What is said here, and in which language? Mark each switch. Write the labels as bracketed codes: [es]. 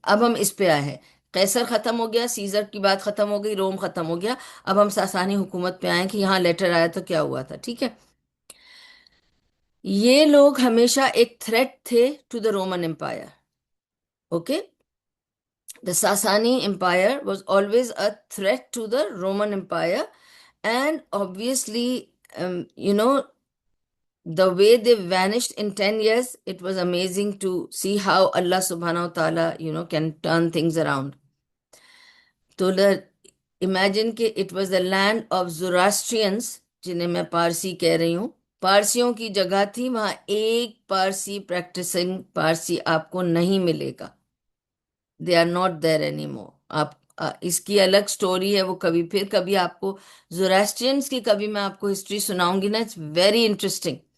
[hi] अब हम इस पे आए हैं, कैसर खत्म हो गया, सीजर की बात खत्म हो गई, रोम खत्म हो गया। अब हम सासानी हुकूमत पे आए कि यहाँ लेटर आया तो क्या हुआ था, ठीक है। ये लोग हमेशा एक थ्रेट थे [en] to the Roman Empire, [hi] okay. [en] The Sasani empire was always a threat to the Roman Empire, and obviously, you know, the way they vanished in 10 years, it was amazing to see how Allah subhanahu wa ta'ala, can turn things around. [hi] तो imagine कि [en] it was the land of Zoroastrians, [hi] जिन्हें मैं पारसी कह रही हूँ, पारसियों की जगह थी वहां। एक पारसी प्रैक्टिसिंग पारसी आपको नहीं मिलेगा, [en] They are not there anymore. [hi] आप इसकी अलग स्टोरी है, वो कभी फिर कभी आपको जोरास्ट्रियंस की कभी मैं आपको हिस्ट्री सुनाऊंगी ना, [en] It's very interesting.